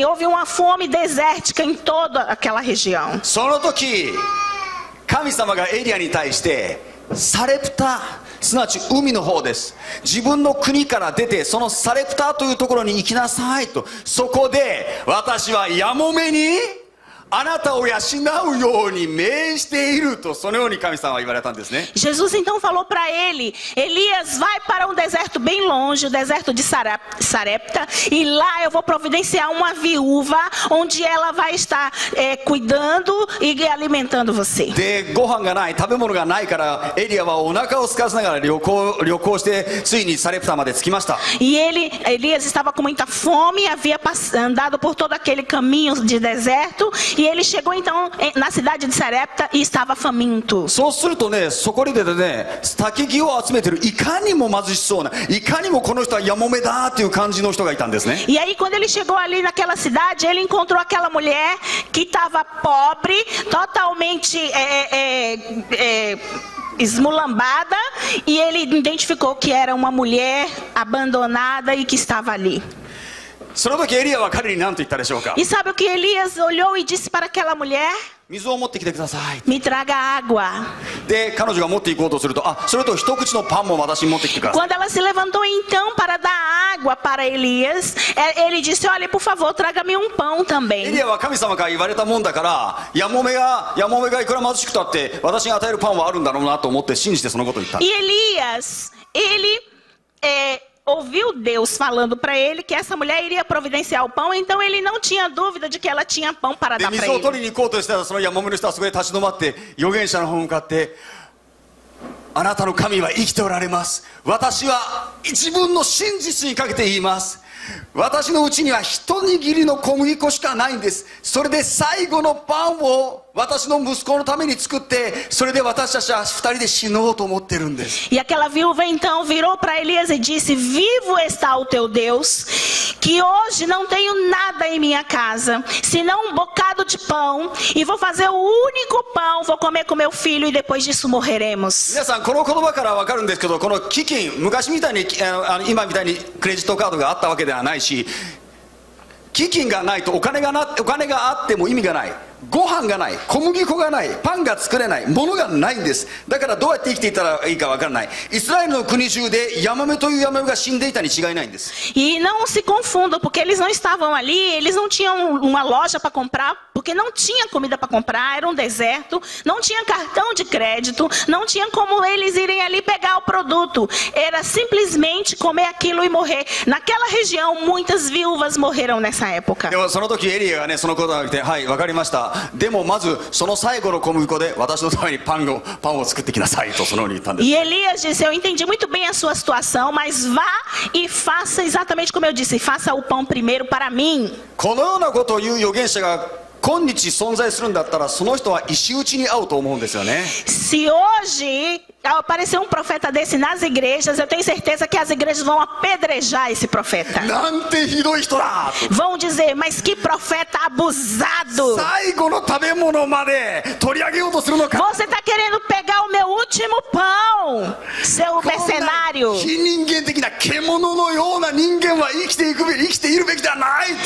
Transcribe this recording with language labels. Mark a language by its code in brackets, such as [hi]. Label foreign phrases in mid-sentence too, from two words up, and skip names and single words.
[pt] Houve uma fome desértica em toda aquela região. [ja] その時神様がエリアに対してサレプタすなわち海の方です自分の国から出てそのサレプタというところに行きなさいとそこで私はやもめにあなたを養うように命じているとそのように神様は言われたんですね [pt] Jesus então falou para ele, Elias, vai para um deserto bem longe, o deserto de Sarepta, e lá eu vou providenciar uma viúva, onde ela vai estar cuidando e alimentando você. [ja] でご飯がない食べ物がないからエリアはお腹を空かせながら旅行してついにサレプタまで着きました [pt] E Elias estava com muita fome, havia andado por todo aquele caminho de deserto, e ele chegou então na cidade de Sarepta e estava faminto. [ja] そうするとねそこに出てね焚き木を集めてるいかにも貧しそうないかにもこの人はやもめだっていう感じの人がいたんですね [pt] E aí quando ele chegou ali naquela cidade, ele encontrou aquela mulher que estava pobre, totalmente esmulambada, e ele identificou que era uma mulher abandonada e que estava ali. [ja] その時エリアは彼に何と言ったでしょうか。 [pt] E sabe o que Elias olhou e disse para aquela mulher? [ja] 水を持ってきてください。 [pt] Me traga água. [ja] で彼女が持っていこうとすると、それと一口のパンも私に持ってきてください。 [pt] Quando ela se levantou então para dar água para Elias, ele disse: olha, por favor, traga-me um pão [ja] エ [pt] também. [ja] リアは神様から言われたもんだから、やもめがいくら貧しくたって私が与えるパンはあるんだろうなと思って信じてそのことを言った。 [pt] E Elias, ele ouviu Deus falando para ele que essa mulher iria providenciar o pão, então ele não tinha dúvida de que ela tinha pão para [ja] で [pt] dar [ja] 水 [pt] para [ja] を [pt] ele. [ja] 取りに行こうとしたら、そのやもめの人はそこで立ち止まって預言者の方に向かって、あなたの神は生きておられます。私は自分の真実にかけて言います。私のうちには一握りの小麦粉しかないんです。それで最後のパンを私の息子のために作って、それで私たちは二人で死のうと思ってるんです。 [pt] E aquela viúva então virou para Elias e disse: vivo está o teu Deus, que hoje não tenho nada em minha casa, senão um bocado de pão, e vou fazer o único pão, vou comer com meu filho e depois disso morreremos. [ja] 皆さんこの言葉から分かるんですけど、この飢饉、昔みたいに今みたいにクレジットカードがあったわけではないし、飢饉がないとお金があっても意味がない。ご飯がない、小麦粉がない、パンが作れない、物がないんです。だからどうやって生きていったらいいか分からない。イスラエルの国中でヤマメというヤマメが死んでいたに違いないんです。 [pt] E não se confundam, porque eles não estavam ali, eles não tinham uma loja para comprar, porque não tinha comida para comprar, era um deserto, não tinha cartão de crédito, não tinha como eles irem ali pegar o produto. Era simplesmente comer aquilo e morrer. Naquela região, muitas viúvas morreram nessa época. [ja] でもその時エリアがね、そのことが来て、はい、分かりました。でもまずその最後の小麦粉で私のためにパンを作ってきなさいとそのように言ったんです。 [pt] E Elias disse: eu entendi muito bem a sua situação, mas vá e faça exatamente como eu disse, faça o pão primeiro para mim. [ja] このようなことを言う預言者が今日存在するんだったら、その人は石打ちに合うと思うんですよね。 [pt] Se hoje aparecer um profeta desse nas igrejas, eu tenho certeza que as igrejas vão apedrejar esse profeta. [ja] なんてひどい人だ。 [pt] Vão dizer: mas que profeta abusado! [ja] 最後の食べ物まで取り上げようとするのか。 [pt] Você está querendo pegar o meu último pão, seu mercenário. [ja] 非人間的な獣のような人間は生きているべきではないと。